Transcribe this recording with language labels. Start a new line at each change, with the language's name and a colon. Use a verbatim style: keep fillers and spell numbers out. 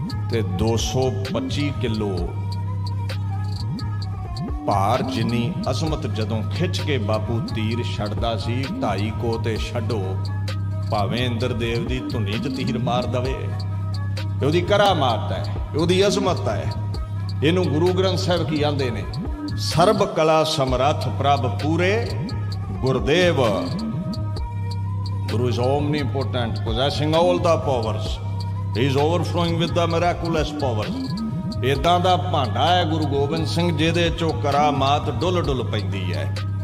Punjabi: ਤੇ ਦੋ ਸੌ ਪੱਚੀ ਕਿਲੋ ਭਾਰ ਜਿੰਨੀ ਅਸਮਤ ਜਦੋਂ ਖਿੱਚ ਕੇ ਬਾਪੂ ਤੀਰ ਛੱਡਦਾ ਸੀ, ਢਾਈ ਕੋ ਤੇ ਛੱਡੋ ਭਾਵੇਂ ਇੰਦਰ ਦੇਵ ਦੀ ਧੁਨੀ 'ਚ ਤੀਰ ਮਾਰ ਦਵੇ। ਇਹ ਉਹਦੀ ਕਰਾਮਾਤ ਹੈ, ਇਹ ਉਹਦੀ ਅਸਮਤ ਹੈ। ਇਹਨੂੰ ਗੁਰੂ ਗ੍ਰੰਥ ਸਾਹਿਬ ਕੀ ਆਂਦੇ ਨੇ, ਸਰਬ ਕਲਾ ਸਮਰੱਥ ਪ੍ਰਭ ਪੂਰੇ ਗੁਰਦੇਵ
English: Guru is omnipotent, possessing all the powers. He is overflowing with the miraculous powers.
Punjabi: ਇਦਾਂ ਦਾ ਭਾਂਡਾ ਹੈ ਗੁਰੂ ਗੋਬਿੰਦ ਸਿੰਘ ਜਿਹਦੇ ਚੋਂ ਕਰਾਮਾਤ ਡੁੱਲ ਡੁੱਲ ਪੈਂਦੀ ਹੈ।